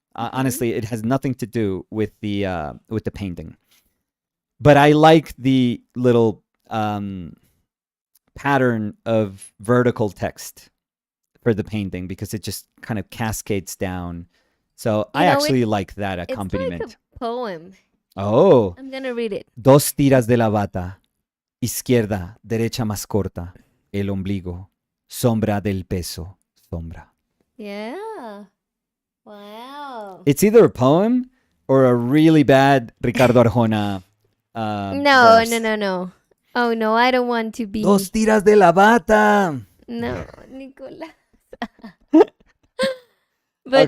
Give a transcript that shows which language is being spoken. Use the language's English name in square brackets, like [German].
[English] Honestly, it has nothing to do with the painting. But I like the little pattern of vertical text for the painting, because it just kind of cascades down. So I actually like that accompaniment. It's like a poem. Oh. I'm gonna read it. [Spanish] Dos tiras de la bata, izquierda, derecha más corta, el ombligo, sombra del peso, sombra. [English] Yeah. Wow. It's either a poem or a really bad Ricardo Arjona No, verse. no, no, no. Oh no, I don't want to be. [Spanish] Dos tiras de la bata. [English] No, Nicola. But